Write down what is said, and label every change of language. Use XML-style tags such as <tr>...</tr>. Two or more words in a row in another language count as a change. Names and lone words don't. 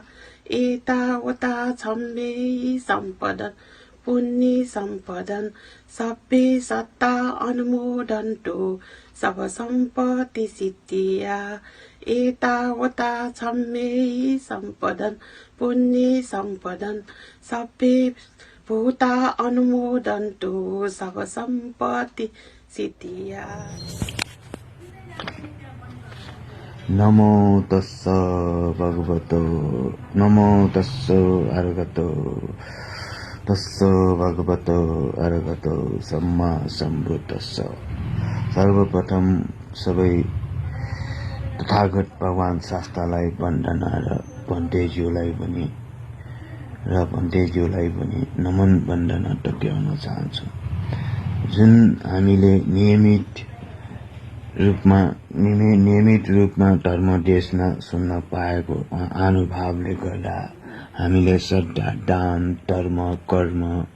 <pi>एतावता छम्मे सम्पदन पुण्य सम्पदन सब्बे सत्ता अनुमोदन्तो सब सम्पत्ति सिद्धिया एतावता छम्मे सम्पदन पुण्य सम्पदन सब्बे भूता अनुमोदन्तु सब सम्पत्ति सिद्धिया। नमो तस्स भगवतो नमो तस्स अर्हतो तस्स भगवतो अर्हतो सम्मा सम्बुद्धस्स।</pi> <ne>सर्वप्रथम सबै तथागत भगवान शास्त्रलाई वन्दना र भन्तेज्यूलाई पनि नमन वन्दना टक्राउन चाहन्छु। जुन हामीले नियमित रूपमा धर्म देशना सुन्न पाएको अनुभवले गर्दा हामीले श्रद्धा दान धर्म कर्म</ne>